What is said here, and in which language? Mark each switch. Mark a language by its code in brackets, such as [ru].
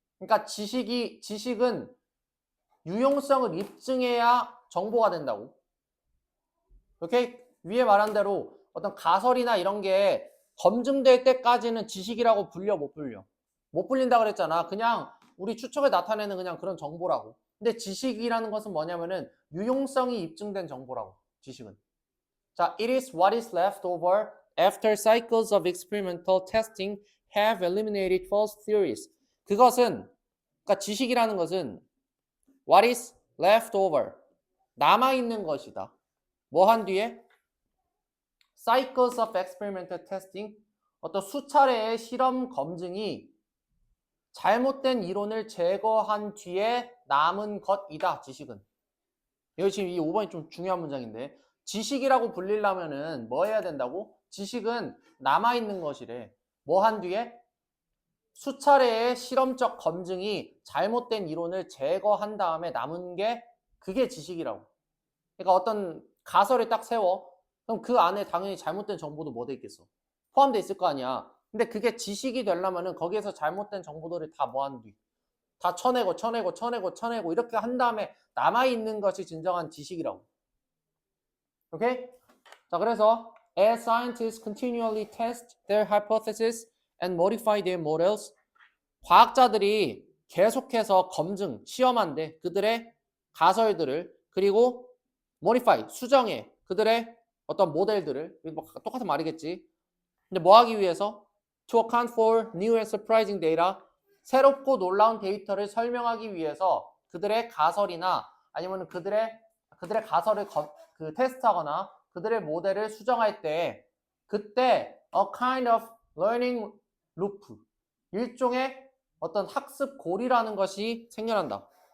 [ko] 그러니까 지식은 유용성을 입증해야 정보가 된다고. 오케이? 위에 말한 대로 어떤 가설이나 이런 게 검증될 때까지는 지식이라고 불려 못 불려? 못 불린다 그랬잖아. 그냥 우리 추측을 나타내는 그냥 그런 정보라고. 근데 지식이라는 것은 뭐냐면은 유용성이 입증된 정보라고. 지식은. [en] 자, it is what is left over after cycles of experimental testing have eliminated false theories. [ko] 그것은, 그러니까 지식이라는 것은 [en] what is left over, [ko] 남아있는 것이다. 뭐 한 뒤에? [en] cycles of experimental testing, [ko] 어떤 수차례의 실험 검증이 잘못된 이론을 제거한 뒤에 남은 것이다. 지식은. 이거 지금 이 5번이 좀 중요한 문장인데, 지식이라고 불리려면은 뭐 해야 된다고? 지식은 남아있는 것이래. 뭐 한 뒤에? 수차례의 실험적 검증이 잘못된 이론을 제거한 다음에 남은 게 그게 지식이라고. 그러니까 어떤 가설을 딱 세워. 그럼 그 안에 당연히 잘못된 정보도 뭐 돼 있겠어? 포함되어 있을 거 아니야. 근데 그게 지식이 되려면은 거기에서 잘못된 정보들을 다 뭐 한 뒤? 다 쳐내고 이렇게 한 다음에 남아있는 것이 진정한 지식이라고. 오케이? [en] 자, 그래서 as scientists continually test their hypotheses and modify their models, [ko] 과학자들이 계속해서 검증, 시험한대. 그들의 가설들을. 그리고 modify, 수정해. 그들의 어떤 모델들을. 뭐 똑같은 말이겠지. 근데 뭐 하기 위해서? [en] To account for new and surprising data. [ko] 새롭고 놀라운 데이터를 설명하기 위해서 그들의 가설이나 아니면 그들의 가설을 테스트하거나 그들의 모델을 수정할 때 그때 [en] a kind of learning loop, [ko] 일종의 어떤 학습 고리라는 것이 생겨난다.